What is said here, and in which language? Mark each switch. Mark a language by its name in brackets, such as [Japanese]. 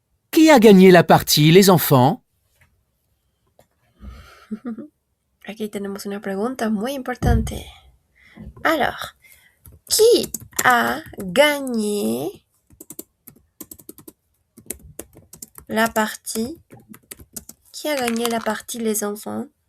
[French] Qui a gagné la partie, les enfants? [Spanish] Aquí tenemos una pregunta muy importante. [French] Alors, qui a gagné la partie? Qui a gagné la partie, les enfants?